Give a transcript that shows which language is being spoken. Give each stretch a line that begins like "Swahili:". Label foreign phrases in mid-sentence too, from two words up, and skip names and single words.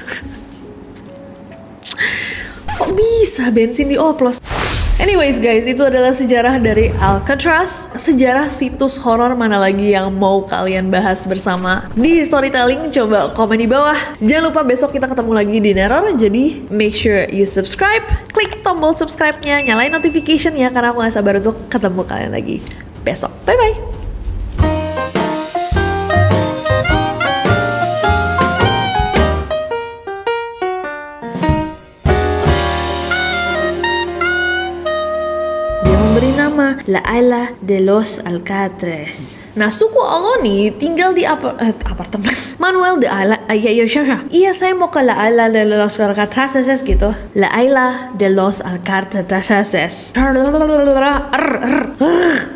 Indonesian: Kok bisa bensin dioplos? Anyways guys, itu adalah sejarah dari Alcatraz. Sejarah situs horor mana lagi yang mau kalian bahas bersama di storytelling? Coba komen di bawah. Jangan lupa besok kita ketemu lagi di Neror. Jadi
English: make sure you subscribe,
Indonesian: klik tombol subscribe-nya, nyalain notification-nya karena aku gak sabar untuk ketemu kalian lagi besok. Bye bye. Beri nama
Spanish: La Isla de los Alcatraz.
Indonesian: Nah, suku Ohlone tinggal di apartemen Manuel de Isla. Iya, saya mau ke
Spanish: La Isla de los Alcatraz
Indonesian: gitu.
Spanish: La Isla de los Alcatraz.